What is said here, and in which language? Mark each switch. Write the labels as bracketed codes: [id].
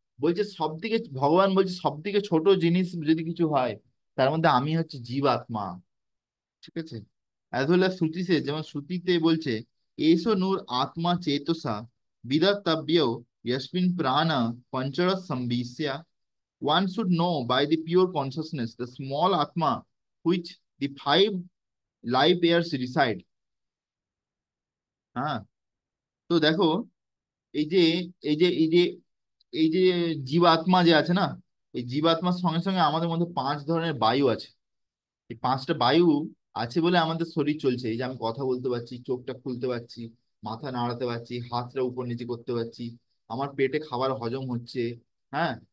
[bn] বলছে সব থেকে, ভগবান বলছে সব থেকে ছোট জিনিস যদি কিছু হয়, তার মধ্যে আমি হচ্ছে জীবাত্মা। ঠিক আছে। [en] as well as [bn] শ্রুতিতে, যেমন শ্রুতিতে বলছে, [sa] এসো নূর আত্মা চেতসা বিদর্তব্য यस्मिन् প্রাণ puncher সম্বিশ্য। [en] One should know by the pure consciousness the small atma which the five life airs reside. [bn] হ্যাঁ। তো দেখো, এই যে এই যে এই যে এই যে জীবাত্মা যে আছে না, এই জীবাত্মার সঙ্গে সঙ্গে আমাদের মধ্যে পাঁচ ধরনের বায়ু আছে। এই পাঁচটা বায়ু আছে বলে আমাদের শরীর চলছে। এই যে আমি কথা বলতে পারছি, চোখটা খুলতে পারছি, মাথা নাড়াতে পারছি, হাতটা উপর নিচে করতে পারছি, আমার পেটে খাবার হজম হচ্ছে। হ্যাঁ।